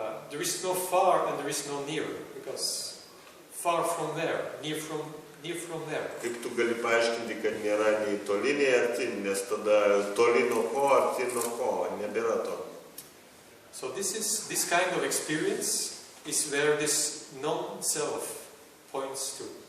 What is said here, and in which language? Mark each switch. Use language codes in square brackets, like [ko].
[en] There is no far and there is no near, because far from there, near from there. [lt] Kaip tu gali paaiškinti, kad nėra nei toli, nei arti, nes tada toli nuo ko, arti nuo ko, nebėra to. [en] So this kind of experience is where this non-self points to.